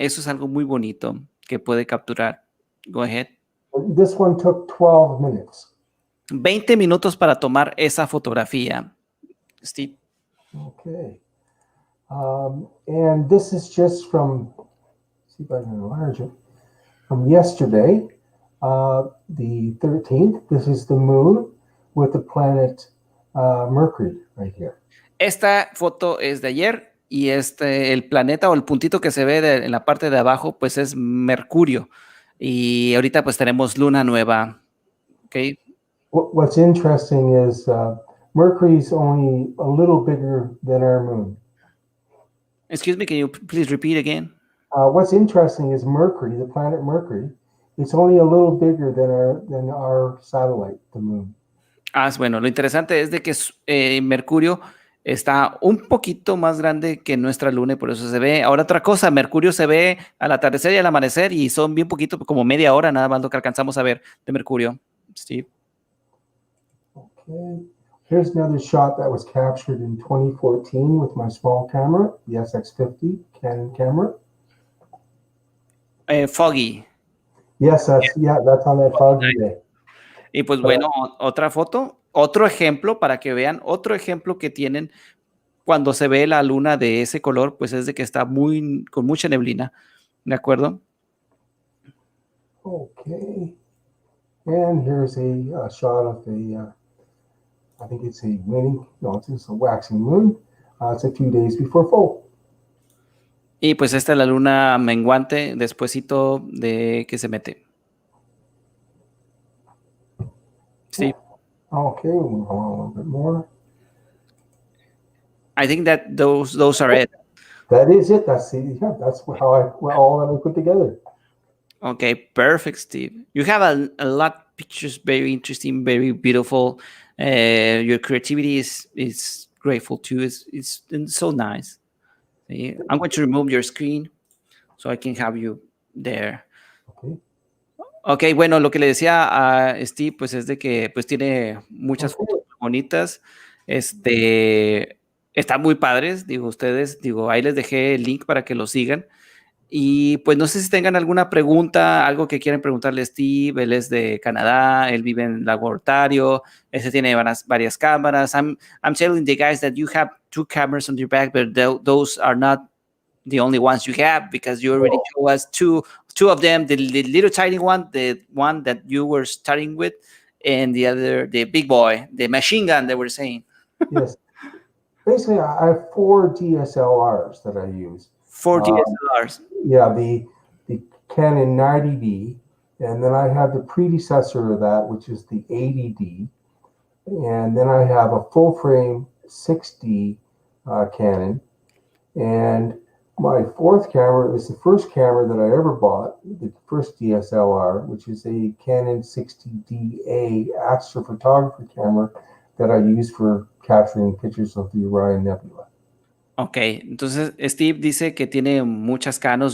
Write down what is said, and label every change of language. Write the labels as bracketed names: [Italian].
[Spanish] Eso es algo muy bonito que puede capturar. [English] Go ahead. This one took 12 minutes. [Spanish] 20 minutos para tomar esa fotografía, Steve. [English] Okay. And this is just from, see if I can enlarge it, from yesterday, the 13th. This is the moon with the planet Mercury right here. [Spanish] Esta foto es de ayer y el planeta o el puntito que se ve en la parte de abajo pues es Mercurio y ahorita pues tenemos luna nueva. [English] Okay. What's interesting is Mercury's only a little bigger than our moon. Excuse me, can you please repeat again? What's interesting is Mercury, the planet Mercury, it's only a little bigger than our satellite, the moon. [Spanish] Bueno, lo interesante es de que Mercurio está un poquito más grande que nuestra luna y por eso se ve. Ahora otra cosa, Mercurio se ve al atardecer y al amanecer y son bien poquito, como media hora nada más lo que alcanzamos a ver de Mercurio. Steve. [English] Okay. Here's another shot that was captured in 2014 with my small camera, the SX50 Canon camera. Foggy. Yes, that's on that foggy day. [Spanish] Y pues bueno, otra foto, otro ejemplo para que vean, otro ejemplo que tienen cuando se ve la luna de ese color, pues es de que está con mucha neblina, ¿de acuerdo? [English] Okay. And here's a shot of I think it's a waning, no, it's just a waxing moon. It's a few days before full. [Spanish] Y pues esta es la luna menguante despuesito de que se mete. Sí. [English] Okay, we'll move on a little bit more. I think that those are it. That is it. That's all that I put together. Okay, perfect, Steve. You have a lot of pictures, very interesting, very beautiful. Your creativity is grateful too. It's so nice. See? I'm going to remove your screen so I can have you there. Okay. [Spanish] Ok, bueno, lo que le decía a Steve, pues es de que pues tiene muchas fotos bonitas, están muy padres, digo, ustedes, digo, ahí les dejé el link para que lo sigan, y pues no sé si tengan alguna pregunta, algo que quieran preguntarle a Steve. Él es de Canadá, él vive en Lago Ontario, tiene varias cámaras. [English] I'm telling the guys that you have 2 cameras on your back, but those are not the only ones you have, because you already show us two of them, the little tiny one, the one that you were starting with, and the other, the big boy, the machine gun they were saying. Yes. Basically, I have 4 DSLRs that I use. 4 DSLRs. Yeah, the Canon 90D, and then I have the predecessor of that, which is the 80D, and then I have a full frame 6D Canon, and my 4th camera is the first camera that I ever bought, the first DSLR, which is a Canon 60DA astrophotography camera that I use for capturing pictures of the Orion Nebula. [Spanish] Ok, entonces Steve dice que tiene muchas Canons.